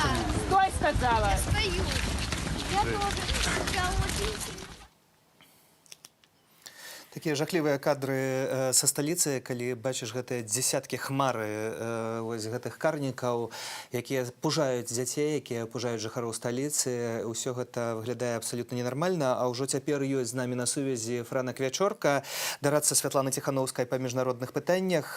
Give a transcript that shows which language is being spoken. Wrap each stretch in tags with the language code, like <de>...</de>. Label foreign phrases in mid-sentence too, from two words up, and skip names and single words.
<ru>Стой, сказала. Я стою. Я тоже. Я очень...</ru> <be>Такія жахлівыя кадры са сталіцы, калі бачыш гэтыя дзесяткі хмары вось гэтых карнікаў, якія пужаюць дзяцей, якія пужаюць жыхароў сталіцы. Усё гэта выглядае абсалютна ненармальна. А ўжо цяпер ёсць з намі на сувязі Франак Вячорка, дарадца Святланы Ціханаўскай па міжнародных пытаннях.</be>